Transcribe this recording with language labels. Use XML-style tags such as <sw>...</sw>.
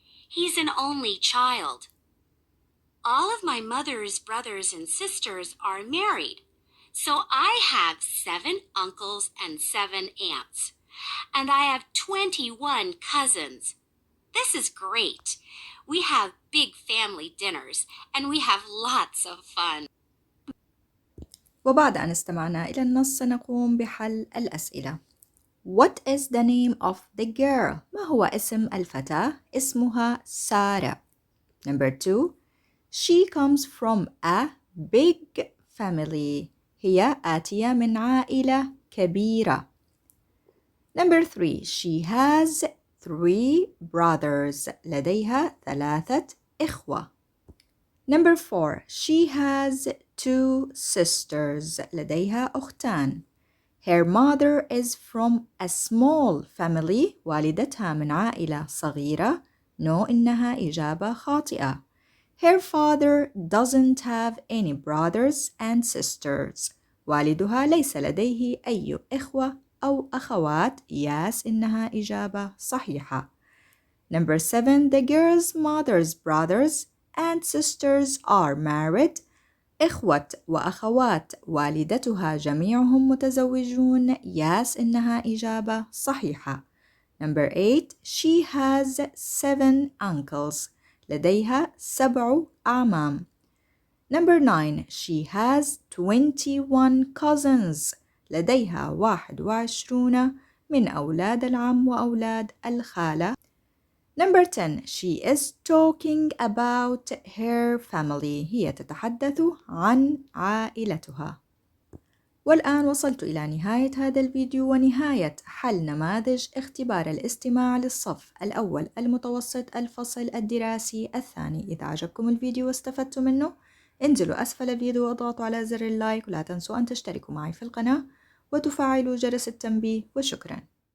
<en>He's an only child. All of my mother's brothers and sisters are married. So I have 7 uncles and 7 aunts. And I have 21 cousins. This is great. We have big family dinners and we have lots of fun.</en> <ar>وبعد أن استمعنا إلى النص سنقوم بحل الأسئلة.</ar> <en>What is the name of the girl?</en> <ar>ما هو اسم الفتاة؟ اسمها سارة.</ar> <en>Number 2. She comes from a big family.</en> <ar>هي آتية من عائلة كبيرة.</ar> <en>Number 3. She has 3 brothers.</en> <ar>لديها 3 إخوة.</ar> <en>Number 4. She has 2 sisters.</en> <ar>لديها أختان.</ar> <en>Her mother is from a small family.</en> <ar>والدتها من عائلة صغيرة. No, إنها إجابة خاطئة.</ar> <en>Her father doesn't have any brothers and sisters.</en> <ar>والدها ليس لديه أي إخوة أو أخوات. Yes, إنها إجابة صحيحة.</ar> <en>Number 7. The girl's mother's brothers and sisters are married.</en> <ar>إخوة وأخوات والدتها جميعهم متزوجون. Yes, إنها إجابة صحيحة.</ar> <en>Number 8. She has 7 uncles.</en> <ar>لديها 7 أعمام.</ar> <en>Number 9. She has 21 cousins.</en> <ar>لديها 21 من أولاد العم وأولاد الخالة.</ar> <en>Number 10. She is talking about her family.</en> <ar>هي تتحدث عن عائلتها. والآن وصلت إلى نهاية هذا الفيديو ونهاية حل نماذج اختبار الاستماع للصف الأول المتوسط الفصل الدراسي الثاني. إذا عجبكم الفيديو واستفدتم منه انزلوا أسفل الفيديو واضغطوا على زر اللايك، ولا تنسوا أن تشتركوا معي في القناة وتفعلوا جرس التنبيه، وشكرا.</ar>